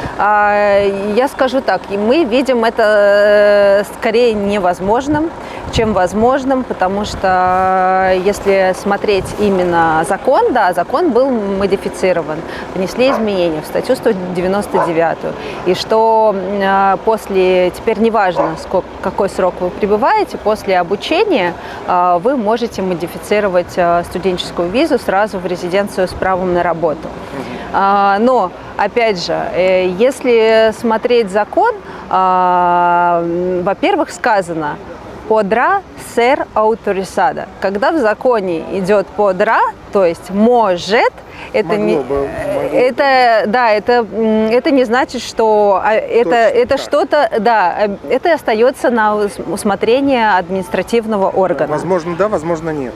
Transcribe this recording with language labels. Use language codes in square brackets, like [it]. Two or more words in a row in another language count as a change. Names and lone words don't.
[ru] Я скажу так, и мы видим это скорее невозможным, чем возможным, потому что если смотреть именно закон, да, закон был модифицирован, внесли изменения в статью 199, и что после, теперь неважно, какой срок вы пребываете, после обучения вы можете модифицировать студенческую визу сразу в резиденцию с правом на работу. Но, опять же, если смотреть закон, во-первых, сказано [es] «podrá ser autorizada». [ru] Когда в законе идет «podrá», то есть «может», это не значит, что это что-то, да, это остается на усмотрение административного органа. Возможно, да, возможно, нет.